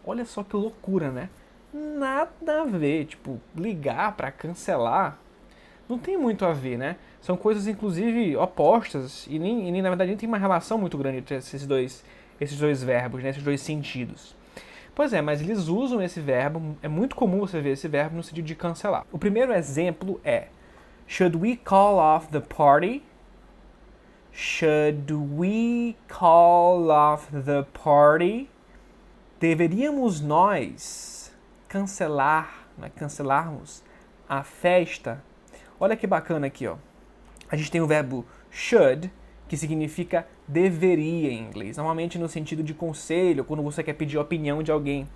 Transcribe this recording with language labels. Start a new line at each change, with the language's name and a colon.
Portuguese: Olha só que loucura, né? Nada a ver, tipo, ligar pra cancelar não tem muito a ver, né? São coisas, inclusive, opostas e nem na verdade, nem tem uma relação muito grande entre esses dois verbos, né? Esses dois sentidos. Pois é, mas eles usam esse verbo, é muito comum você ver esse verbo no sentido de cancelar. O primeiro exemplo é:
English: Should we call off the party? Should we call off the party?
Portuguese: Deveríamos nós cancelarmos a festa? Olha que bacana aqui, ó. A gente tem o verbo should, que significa deveria em inglês. Normalmente no sentido de conselho, quando você quer pedir a opinião de alguém.